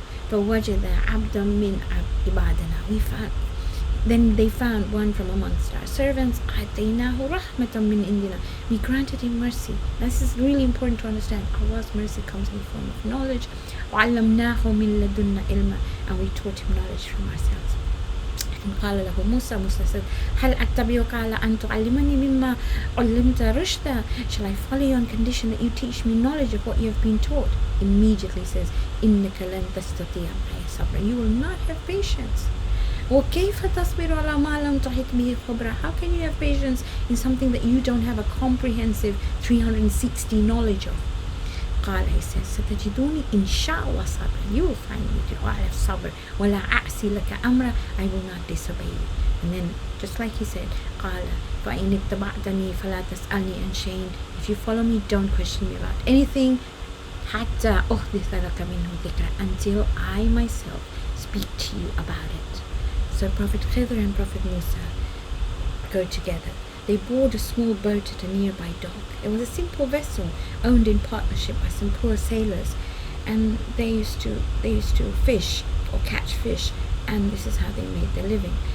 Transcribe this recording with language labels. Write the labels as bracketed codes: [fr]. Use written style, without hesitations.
[ar] فَوَجَدَ عَبْدًا مِّنْ عِبَادِنَا. [en] Then they found one from amongst our servants. [ar] آتَيْنَاهُ رَحْمَةً مِّنْ إِنْدِنَا. [en] We granted him mercy. This is really important to understand. Allah's mercy comes in the form of knowledge. [ar] وَعَلَّمْنَاهُ مِنْ لَدُنَّا إِلْمًا. [en] And we taught him knowledge from ourselves. [ar] And قال له [en] Musa said, [ar] هل أتبعك على أن تعلمني مما علمت رشدا. [en] Shall I follow you on condition that you teach me knowledge of what you have been taught? Immediately says, [ar] إنك لن تستطيع معي صبرا. [en] You will not have patience. [ar] وكيف تصبر على ما لم تحط به خبرا. [en] How can you have patience in something that you don't have a comprehensive 360 knowledge of? [ar] قال, [en] he says, [ar] ستجدوني إن شاء الله صابرا. [en] You will find me to have sabr. [ar] ولا أعصي لك أمرا. [en] I will not disobey you. And then, just like he said, [ar] قال فإن اتبعتني فلا تسألني عن شيء. [en] If you follow me, don't question me about anything. [ar] حتى أحدث لك منه ذكرا. [en] Until I myself speak to you about it. So Prophet Khidr and Prophet Musa go together. They board a small boat at a nearby dock. It was a simple vessel owned in partnership by some poor sailors, and they used to fish or catch fish, and this is how they made their living.